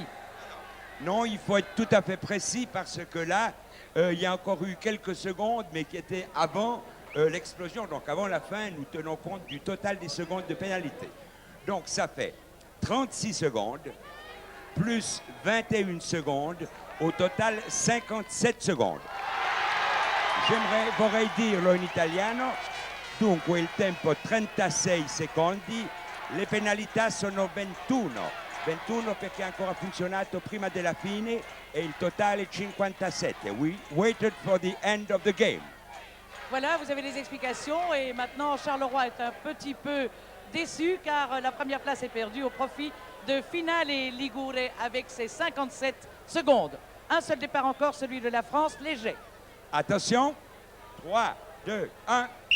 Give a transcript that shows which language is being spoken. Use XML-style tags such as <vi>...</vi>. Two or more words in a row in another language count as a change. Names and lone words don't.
<fr>Non, il faut être tout à fait précis parce que là, il y a encore eu quelques secondes, mais qui étaient avant l'explosion. Donc avant la fin, nous tenons compte du total des secondes de pénalité. Donc ça fait 36 secondes plus 21 secondes, au total 57 secondes.</fr> <it>Vorrei dirlo in italiano, dunque il tempo 36 secondi, le penalità sono 21. 21 perché ha ancora funzionato prima della fine e il totale 57.</it> <en>We waited for the end of the game.</en> <fr>Voilà, vous avez les explications et maintenant Charleroi est un petit peu déçu car la première place est perdue au profit de Finale Ligure avec ses 57 secondes. Un seul départ encore, celui de la France, léger. Attention, 3, 2, 1.</fr>